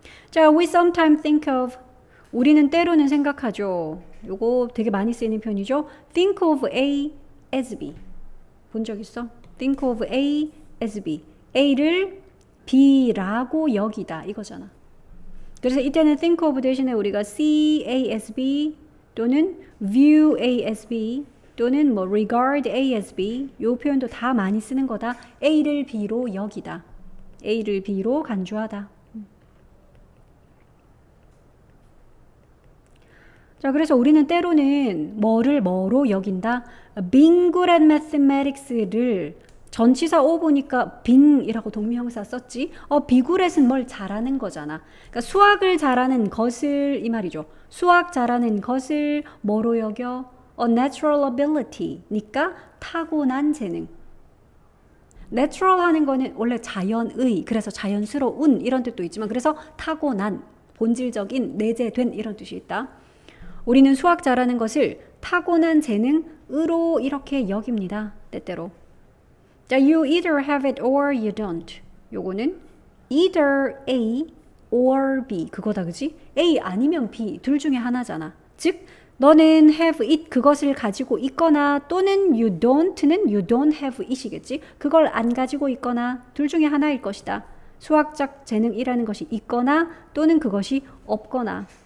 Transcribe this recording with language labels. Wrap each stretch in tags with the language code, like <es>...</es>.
<ko>자,</ko> <en>we sometimes think of,</en> <ko>우리는 때로는 생각하죠. 요거 되게 많이 쓰이는 표현이죠.</ko> <en>think of A as B.</en> <ko>본 적 있어?</ko> <en>think of A as B.</en> <ko>A를 B라고 여기다 이거잖아. 그래서 이때는 think of 대신에 우리가</ko> <en>see A as B</en> <ko>또는</ko> <en>view A as B</en> <ko>또는 뭐</ko> <en>regard A as B,</en> <ko>요 표현도 다 많이 쓰는 거다. A를 B로 여기다. A를 B로 간주하다. 자, 그래서 우리는 때로는 뭐를 뭐로 여긴다?</ko> <en>being good at mathematics</en> <ko>를 전치사 오 보니까 being이라고 동명사 썼지.</ko> <en>be good at</en> <ko>은 뭘 잘하는 거잖아. 그러니까 수학을 잘하는 것을 이 말이죠. 수학 잘하는 것을 뭐로 여겨?</ko> <en>A natural ability</en> <ko>니까 타고난 재능. natural 하는 거는 원래 자연의, 그래서 자연스러운 이런 뜻도 있지만 그래서 타고난, 본질적인, 내재된 이런 뜻이 있다. 우리는 수학 잘하는 것을 타고난 재능으로 이렇게 여깁니다. 때때로. 자,</ko> <en>you either have it or you don't.</en> <ko>요거는</ko> <en>either A or B</en> <ko>그거다, 그지? A 아니면 B 둘 중에 하나잖아. 즉 너는</ko> <en>have it</en> <ko>그것을 가지고 있거나 또는</ko> <en>you don't have it</en> <ko>이겠지. 그걸 안 가지고 있거나 둘 중에 하나일 것이다. 수학적 재능이라는 것이 있거나 또는 그것이 없거나.</ko>